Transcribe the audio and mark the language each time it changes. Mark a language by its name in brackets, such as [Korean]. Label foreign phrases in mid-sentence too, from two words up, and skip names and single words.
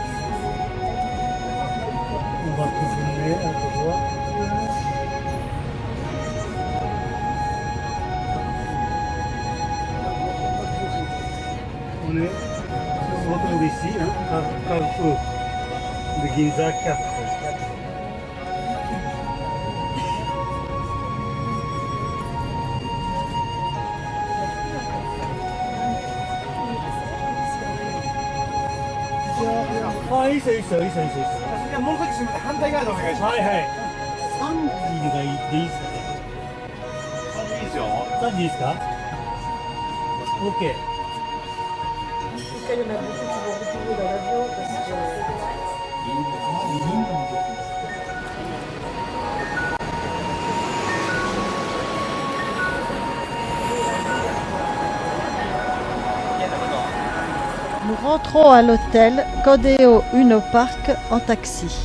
[French] On va tourner un peu voir. On se retrouve ici, hein, Carrefour de Ginza 4. [Japanese] あ、いいですよ、いいですよ、いいですよ、いいですよ。じゃあもう少しすみません、反対側でお願いします。はいはい。3時がいいでいいですかね。いいですよ。 3時いいですか OK。 [French] Il y en a beaucoup qui vont retourner dans l'avion parce que... Nous rentrons à l'hôtel Kodeo Uno Park en taxi.